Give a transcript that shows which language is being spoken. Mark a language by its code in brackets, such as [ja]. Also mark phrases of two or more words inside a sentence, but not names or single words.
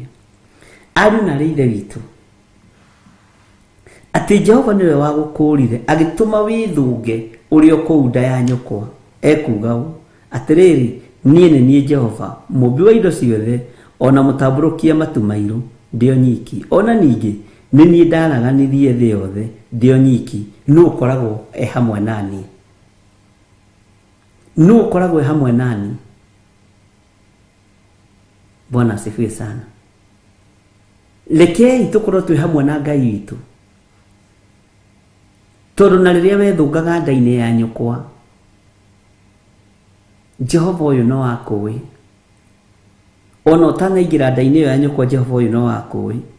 [ki] Ariũ na ithe witũ, atĩ Jehova nĩwe wagũkũrire agĩtũma wĩthũnge ũrĩ o kũu nda ya nyũkwa, ekuga ũũ atĩrĩrĩ, niĩ nĩ niĩ Jehova mũmbi wa indo ciothe, ona mũtambũrũkia matu mairũ ndĩ o nyiki, ona ningĩ nĩ niĩ ndaraganirie thĩ yothe ndĩ o nyiki, nũ ũkoragwo hamwe nani? Nũ ũkoragwo hamwe nani? [sw] Bwana asifiwe sana. [ki] Rekei tũkorwo twĩ hamwe na Ngai witũ, tondũ na rĩrĩa wethũngaga nda-inĩ ya nyũkwa, Jehova ũyũ no akũĩ. Ona ũtanaingĩra nda-inĩ ĩyo ya nyũkwa, Jehova ũyũ no akũĩ.